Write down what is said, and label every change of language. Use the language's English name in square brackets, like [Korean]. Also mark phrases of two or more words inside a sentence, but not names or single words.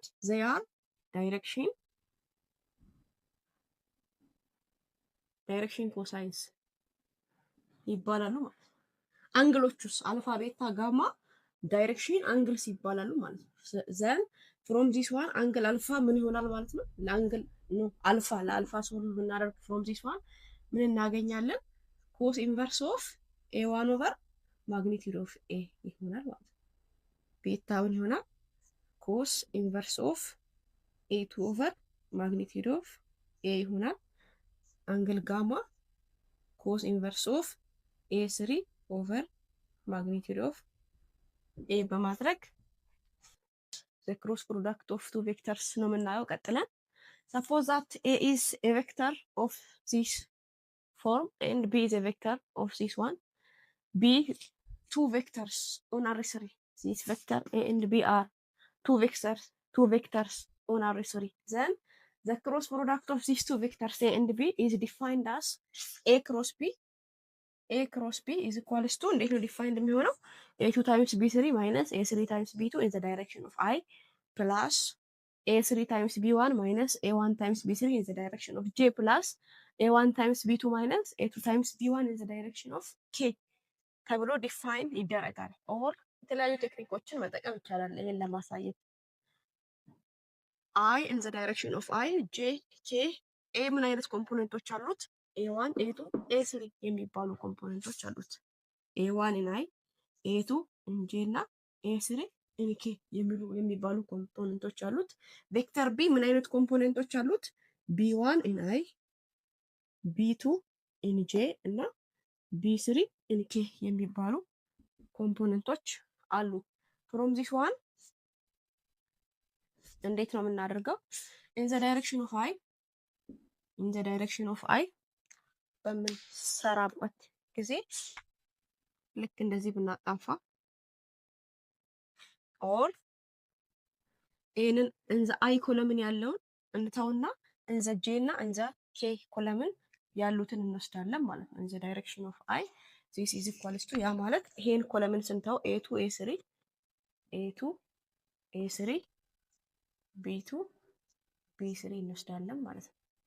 [English] they are direction cosines [Amharic] ይባላሉ ማለት ነው። አንግሎቹስ አልፋ፣ ቤታ፣ ጋማ [English] direction angles [Amharic] ይባላሉ ማለት ነው። [English] then from this one [Amharic] አንግል አልፋ ምን ይሆናል ማለት ነው? ለአንግል ነው አልፋ ለአልፋ ሶልቭ ብናደርግ [English] from this one [Amharic] ምን እናገኛለን? [English] cos inverse of a1 over magnitude of a [Amharic] ይሆናል ማለት ነው። ቤታ ምን ይሆናል? [English] cos inverse of a2 over magnitude of a [Amharic] ይሆናል። [English] angle gamma cos inverse of a3 over magnitude of a [Amharic] በማድረግ [English] the cross product of two vectors [Amharic] ነው የምናየው። ቀጥለን [English] suppose that a is a vector of this form and b is a vector of this one. b two vectors on R3. This vector a and b are two vectors on R3. Then the cross product of these two vectors a and b is defined as a cross b. a cross b is equals to [Amharic] እንዴት ነው ዲፋይንድ የሚሆነው? [English] a2 times b3 minus a3 times b2 in the direction of I plus a3 times b1 minus a1 times b3 in the direction of j plus a1 times b2 minus a2 times b1 in the direction of k [Amharic] ተብሎ ዲፋይን ይደረጋል። ኦር የተለያዩ ቴክኒኮችን መጠቀም ይቻላል ይሄን ለማሳየት። [English] I in the direction of I, j, k, a [Amharic] ምን አይነት ኮምፖነንቶች አሉት? a1 a2 a3 የሚባሉ ኮምፖነንቶች አሉት። [English] a1 in I, a2 in j [Amharic] እና [English] a3 in k [Amharic] የሚባሉ ኮምፖነንቶች አሉት። ቬክተር b ምን አይነት ኮምፖነንቶች አሉት? [English] b1 in I, b2 in j [Amharic] እና [English] b3 in k [Amharic] የሚባሉ ኮምፖነንቶች አሉ። [English] from this one [Amharic] እንዴት ነው የምናደርገው? [English] in the direction of I [Amharic] በምንሰራበት ጊዜ ልክ እንደዚህ ብናጣፋ ኦር ይሄንን [English] in the I column [Amharic] ያለውን እንተውና [English] in the J [Amharic] እና [English] in the K column [Amharic] ያሉትን እንወስዳለን ማለት ነው። [English] in the direction of I this is equals to [Amharic] ያ ማለት ይሄን ኮለምን ስንተው ኤ2 ኤ3 ኤ2 ኤ3 ቢ2 ቢ3 እንወስዳለን ማለት ነው።